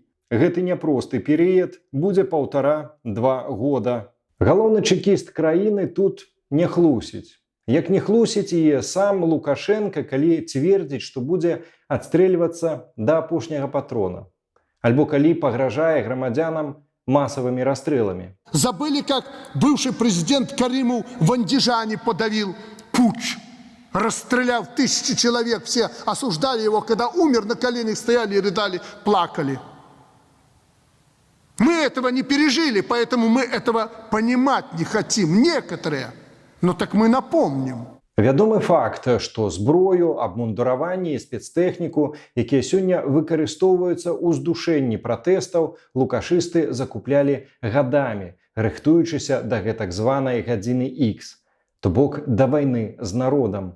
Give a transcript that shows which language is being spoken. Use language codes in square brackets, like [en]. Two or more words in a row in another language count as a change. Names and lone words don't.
[be] Гэты няпросты перыяд будзе 1,5–2 года. Галоўны чэкіст краіны тут не хлусіць. Як не хлусіць і сам Лукашенка, калі цвердзіць, што будзе адстрэльвацца да апошняга патрона. Альбо калі пагражае грамадзянам [ru] массовыми расстрелами. Забыли, как бывший президент Каримов в Андижане подавил путч, расстрелял 1000 человек, все осуждали его, когда умер, на коленях стояли и рыдали, плакали. Мы этого не пережили, поэтому мы этого понимать не хотим, некоторые. Но так мы напомним. [be] Вядомы факт, што зброю, абмундураванне і спецтэхніку, якія сёння выкарыстоўваюцца ў здушэнні пратэстаў, лукашысты закуплялі гадамі, рыхтуючыся да гэтак званай гадзіны Х, то бок да вайны з народам.